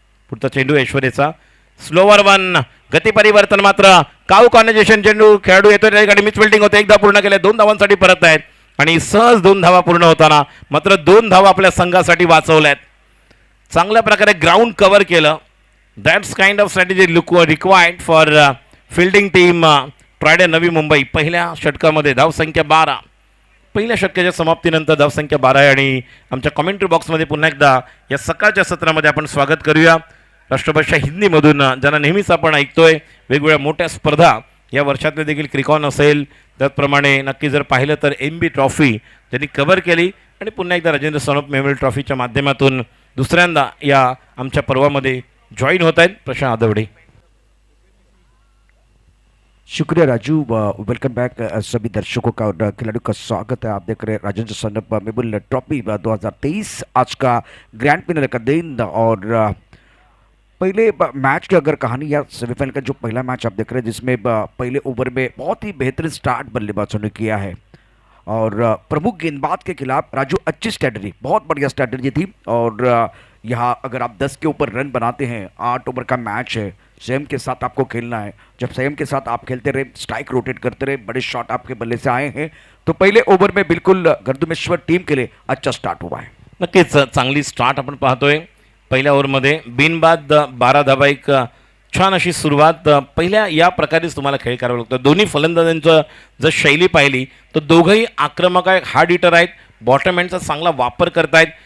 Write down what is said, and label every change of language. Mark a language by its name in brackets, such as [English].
[Marathi] पुढचा चेंडू ऐश्वर्याचा, स्लोवर 1. गती परिवर्तन मात्र काऊ कॉर्नरेशन चेंडू, खेळाडू येतो त्या ठिकाणी मिस फिल्डिंग होते, एकदा पूर्ण केले, 2 धावांसाठी परत आहेत. आणि सहज 2 धावा पूर्ण होताना मात्र 2 धावा आपल्या संघासाठी वाचवल्यात. चांगल्या प्रकारे ग्राउंड कव्हर केलं. [English] That's kind of strategy required for fielding team ट्रायडे नवी मुंबई. [Marathi] पहिल्या षटकामध्ये धावसंख्या 12. पहिल्या षटकाच्या समाप्तीनंतर धावसंख्या 12 आहे. आणि आमच्या कॉमेंट्री बॉक्समध्ये पुन्हा एकदा या सकाळच्या सत्रामध्ये आपण स्वागत करूया राष्ट्रभाषा हिंदीमधून, ज्यांना नेहमीच आपण ऐकतोय. वेगवेगळ्या मोठ्या स्पर्धा या वर्षातले देखील क्रिकॉन असेल, त्याचप्रमाणे नक्की जर पाहिलं तर MB ट्रॉफी त्यांनी कव्हर केली आणि पुन्हा एकदा राजेंद्र सानप मेमोरियल ट्रॉफीच्या माध्यमातून दुसऱ्यांदा या आमच्या पर्वामध्ये जॉईन होत आहेत प्रशांत आदवडे. [Hindi] शुक्रिया राजू. वेलकम बैक सभी दर्शकों का और खिलाड़ियों का स्वागत है. आप देख रहे हैं राजेंद्र सानप मेमोरियल ट्रॉफी 2023 आज का ग्रैंड फिनाले का दिन. और पहले मैच की अगर कहानी या सेमीफाइनल का जो पहला मैच आप देख रहे हैं जिसमें पहले ओवर में बहुत ही बेहतरीन स्टार्ट बल्लेबाजों ने किया है और प्रमुख गेंदबाज के खिलाफ राजू अच्छी स्ट्रैटेजी, बहुत बढ़िया स्ट्रैटेजी थी. और यहाँ अगर आप 10 के ऊपर रन बनाते हैं, 8 ओवर का मैच है, संयम के साथ आपको खेलना है. जब संयम के साथ आप खेलते रहे, स्ट्राइक रोटेट करते रहे, बड़े शॉट आपके बल्ले से आए हैं, तो पहले ओवर में बिल्कुल गर्दुमेश्वर टीम के लिए अच्छा स्टार्ट हुआ है. [Marathi] नक्कीच चांगली स्टार्ट आपण पाहतोय. पहिल्या ओव्हरमध्ये बिनबाद 12 धावा, एक छान अशी सुरुवात. पहिल्या या प्रकारेच तुम्हाला खेळ करावा लागतो. दोन्ही फलंदाजांचं जर शैली पाहिली तर दोघंही आक्रमक आहेत, हार्ड हिटर आहेत, बॉटम हँडचा चांगला वापर करतायत.